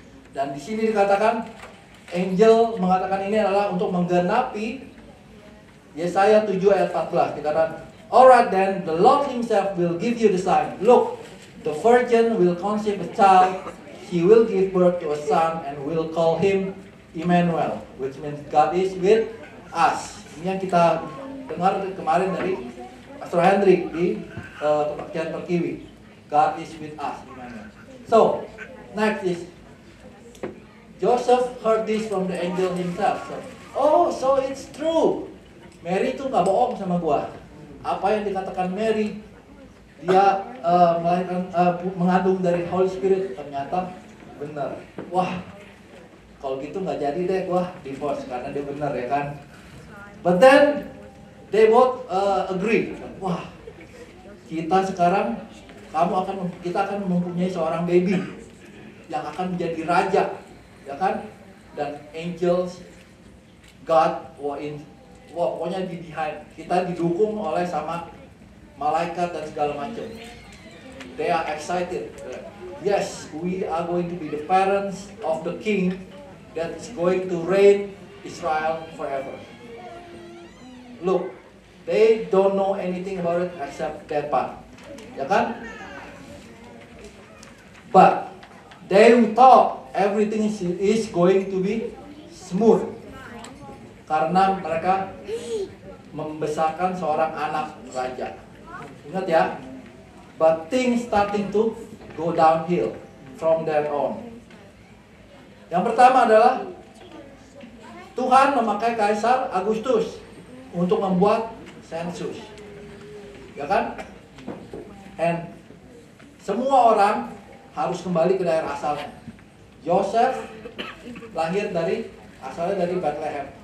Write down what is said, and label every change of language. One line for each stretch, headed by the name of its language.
Indonesian: Dan di sini dikatakan, angel mengatakan ini adalah untuk menggenapi Yesaya 7 ayat 14. Dikatakan,
English: alright then, the Lord himself will give you the sign. Look, the virgin will conceive a child, he will give birth to a son, and will call him Emmanuel, which means God is with us.
Indonesian: Ini yang kita dengar kemarin dari Pastor Hendrik di kebaktian Perkiwi.
English: God is with us. So, next is Joseph heard this from the angel himself. So it's true.
Indonesian: Mary itu nggak bohong sama gua. Apa yang dikatakan Mary, dia melahirkan, mengandung dari Holy Spirit, ternyata benar. Wah, kalau gitu nggak jadi deh gua divorce karena dia benar ya kan.
English: But then they both agree.
Indonesian: Wah, kita sekarang kita akan mempunyai seorang baby yang akan menjadi raja, ya kan? Dan angels, God, pokoknya di behind. Kita didukung oleh sama malaikat dan segala macam.
English: They are excited. Yes, we are going to be the parents of the king that is going to reign Israel forever. Look, they don't know anything about it except that part,
Indonesian: ya kan?
English: But they thought everything is going to be smooth
Indonesian: karena mereka membesarkan seorang anak raja. Ingat ya,
English: but things starting to go downhill from there on.
Indonesian: Yang pertama adalah Tuhan memakai Kaisar Agustus untuk membuat sensus, ya kan?
English: And
Indonesian: semua orang harus kembali ke daerah asalnya. Joseph asalnya dari Bethlehem.